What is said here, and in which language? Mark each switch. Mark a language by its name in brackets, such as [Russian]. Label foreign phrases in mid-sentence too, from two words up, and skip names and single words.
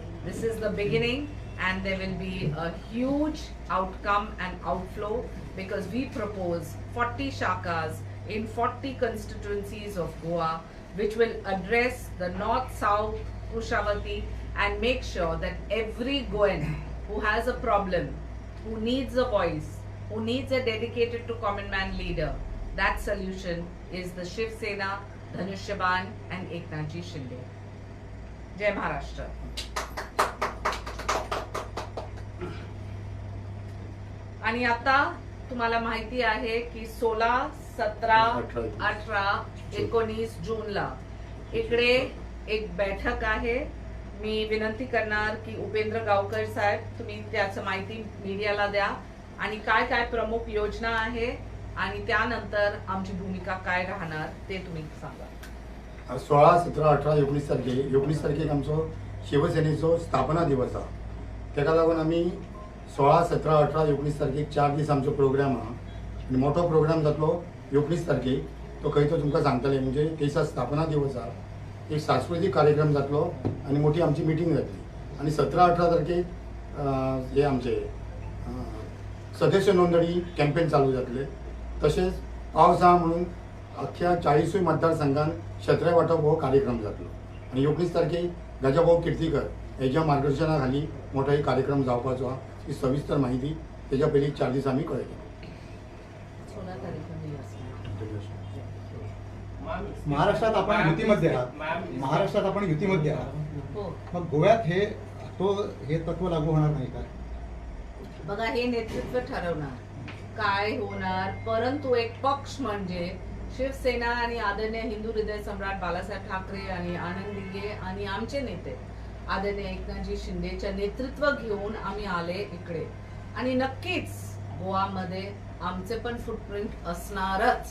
[English] This is the beginning and there will be a huge outcome and outflow because we propose 40 shakas in 40 constituencies of Goa, which will address the north-south Kushavati and make sure that every Goan who has a problem, who needs a voice, who needs a dedicated to common man leader, that solution is the Shiv Sena, Dhanushyaban and Eknathji Shinde. [Marathi] जय महाराष्ट्र. आणि आता तुम्हाला माहिती आहे की 16, 17, 18, 19 जूनला इकडे एक बैठक आहे. मी विनंती करणार की उपेंद्र गावकर साहेब तुम्ही त्याची माहिती मीडियाला द्या आणि काय काय प्रमुख योजना आहे आणि त्यानंतर आमची भूमिका काय राहणार ते तुम्ही सांगा. [Konkani] 16, 17, 18, 19 तारखेक आमचो शिवसेनेचो स्थापना दिवस हा. तेका लागून आमी 16, 17, 18, 19 तारखेक 4 दीस आमचो प्रोग्राम हा आणि मोठो प्रोग्राम जातलो 19 तारखेक. तो खंय तो तुमकां सांगतले म्हणजे ते दिसा स्थापना दिवस हा. एक सांस्कृतिक कार्यक्रम जातलो आणि मोठी आमची मिटींग जातली आणि 17, 18 तारखेक हे आमचे सदस्य नोंदणी कॅम्पेन चालू जातले. तसेच पावस हा म्हणून अख्ख्या 40 मतदारसंघात क्षत्रिय वाटप हो कार्यक्रम जातलो आणि 19 तारखेक गजाभाऊ किर्तीकर हेच्या मार्गदर्शनाखाली मोठा एक कार्यक्रम जावपाचो हा. ही सविस्तर माहिती त्याच्या पयलीं 4 दीस आमी कळयली. [Marathi] महाराष्ट्रात आपण युतीमध्ये आहात, महाराष्ट्रात आपण युतीमध्ये आहात, मग गोव्यात हे तत्व लागू होणार नाही का? बघा हे नेतृत्व ठरवणार काय होणार, परंतु एक पक्ष म्हणजे शिवसेना आणि आदरणीय हिंदू हृदय सम्राट बाळासाहेब ठाकरे आणि आनंद दिघे आणि आमचे नेते आदरणीय एकनाथजी शिंदेच्या नेतृत्व घेऊन आम्ही आले इकडे आणि नक्कीच गोवामध्ये आमचे पण फुटप्रिंट असणारच.